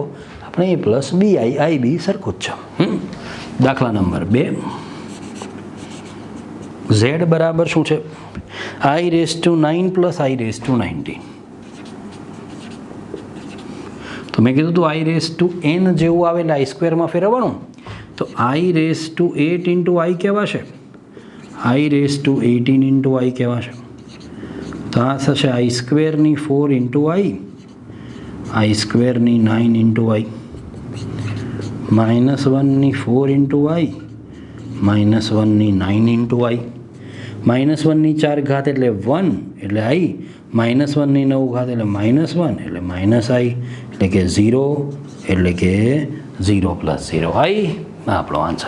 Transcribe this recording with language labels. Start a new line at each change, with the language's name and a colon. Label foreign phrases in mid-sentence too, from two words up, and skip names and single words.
Gujarati: આપણે a + bi, ib સરખું જ છે. દાખલા નંબર 2, z બરાબર શું છે? i⁹ + i⁹ તો મેં કીધું તું i⁴n જેવું આવે એટલે i² ફેરવવાનું. તો i⁸ 8 × i કહેવાશે, i⁸ 18 × i કહેવાશે. તો આ થશે i² ની 4 × i, i² ની 9 × i, -1 ની 4 × i, -1 ની 9 × i, -1 ની 4 ઘાત એટલે 1 એટલે i, -1 ની 9 ઘાત એટલે -1 એટલે -i, એટલે કે 0, એટલે કે 0 + 0i આપણો આન્સર.